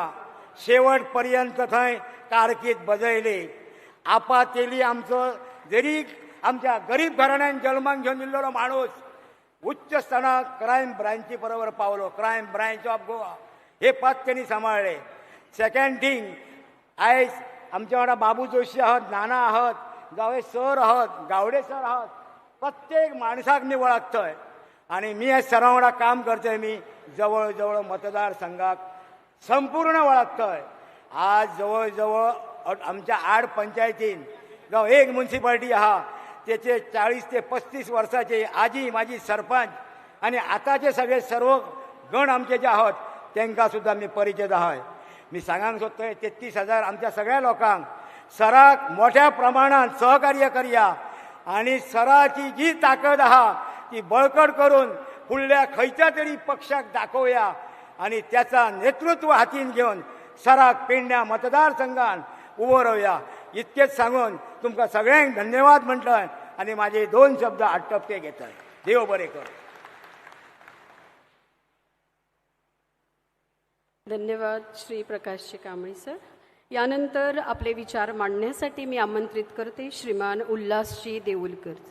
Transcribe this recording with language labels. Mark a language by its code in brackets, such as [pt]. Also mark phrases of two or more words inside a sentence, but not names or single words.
[kok] शेवट पर्यंत थंय कारकीर्द बजयली. आपा तेली आमचो जरी आमच्या गरीब घराण्यान जल्माक घेवन येयल्लो माणूस उच्च स्थानाक क्रायम ब्रांची बरोबर पावलो. [mr] क्रायम ब्रांच ऑफ गोवा हे पद त्यांनी सांबाळले. [en] second thing, [kok] आयज आमच्या वांगडा बाबू जोशी आहात, नाना आहात, जावं सर आहात, गावडे सर आहात, प्रत्येक माणसाक मी वळखतोय आणि मी हे सर्वां वांगडा काम करतोय. मी जवळ मतदारसंघाक संपूर्ण वळखतोय. आज जवळ आमच्या 8 पंचायतीन जावं एक म्युन्सिपाल्टी आहा त्याचे 40 ते 35 वर्साचे आजी माजी सरपंच आणि आताचे सगळे सर्व गण आमचे जे आहोत त्यांना सुद्धा मी परिचित आहे. मी सांगांक सोदतोय 33,000 आमच्या सगळ्या लोकांक सराक मोठ्या प्रमाणात सहकार्य करया आणि सराची जी ताकद आहा ती बळकट करून फुडल्या खंयच्या तरी पक्षाक दाखोवया आणि त्याचा नेतृत्व हातीन घेऊन सराक पेडण्या मतदारसंघात उभो रावया. इतकेच सांगून तुमकां सगळ्यांक धन्यवाद म्हणटोय आणि माझे 2 शब्द आटपके घेतोय. देव बरें कर. [mr] धन्यवाद श्री प्रकाशजी कांबळी सर. यानंतर आपले विचार मांडण्यासाठी मी आमंत्रित करते श्रीमान उल्हासजी देऊलकर.